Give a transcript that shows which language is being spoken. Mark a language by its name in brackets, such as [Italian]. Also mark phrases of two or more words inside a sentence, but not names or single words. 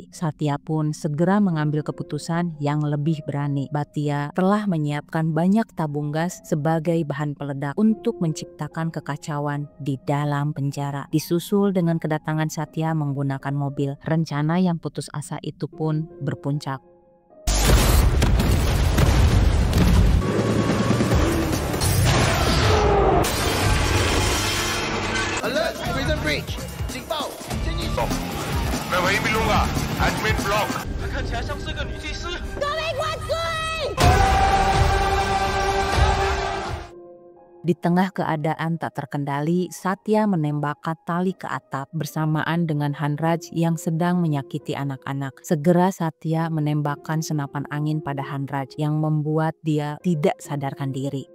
[Indonesian] Satya pun segera mengambil keputusan yang lebih berani. Bhatia telah menyiapkan banyak tabung gas sebagai bahan peledak untuk menciptakan kekacauan di dalam penjara. Disusul dengan kedatangan Satya menggunakan mobil. Rencana yang putus asa itu pun berpuncak. [English] Alert! Prison breach! [Chinese] 警报！建议走。 [Hindi] मैं वहीं मिलूंगा। [English] Admin block. [Chinese] 她看起来像是个女技师。 [Indonesian] Di tengah keadaan tak terkendali, Satya menembakkan tali ke atap bersamaan dengan Hanraj yang sedang menyakiti anak-anak. Segera Satya menembakkan senapan angin pada Hanraj yang membuat dia tidak sadarkan diri.